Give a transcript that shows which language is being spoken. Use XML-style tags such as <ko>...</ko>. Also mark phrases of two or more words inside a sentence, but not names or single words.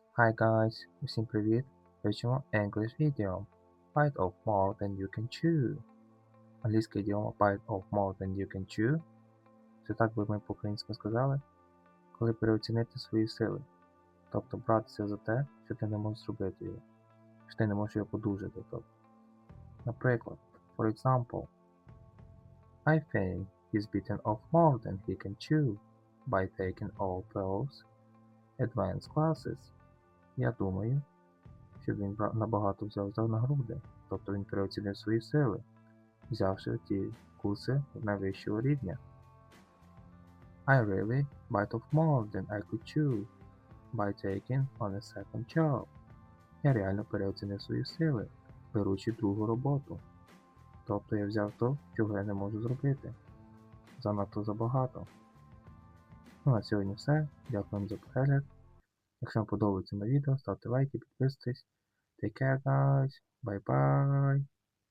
<en>Hi guys,</en> <uk>усім привіт! Вивчимо</uk> <en>English Idiom. Bite of more than you can chew.</en> <uk>Англійська ідіома</uk> <en>bite of more than you can chew.</en> <uk>Це так би ми по-українськи сказали, коли переоцінити свої сили. Тобто братися за те, що ти не можеш зробити його. Що ти не можеш його подужати. Наприклад,</uk> <en>for example, I think he's bitten off more than he can chew by taking all those advanced classes.</en> <uk>Я думаю, що він набагато взяв за нагруди, тобто він переоцінив свої сили, взявши ті курси найвищого рівня.</uk> <en>I really bite off more than I could chew by taking on a second job.</en> <uk>Я реально переоцінив свої сили, беручи другу роботу. Тобто я взяв то, чого я не можу зробити. Занадто забагато. Ну, на сьогодні все. Дякую вам за перегляд. Якщо вам подобається моє відео, ставте лайки, підписуйтесь.</uk> <en>Take care, guys. Bye-bye.</en>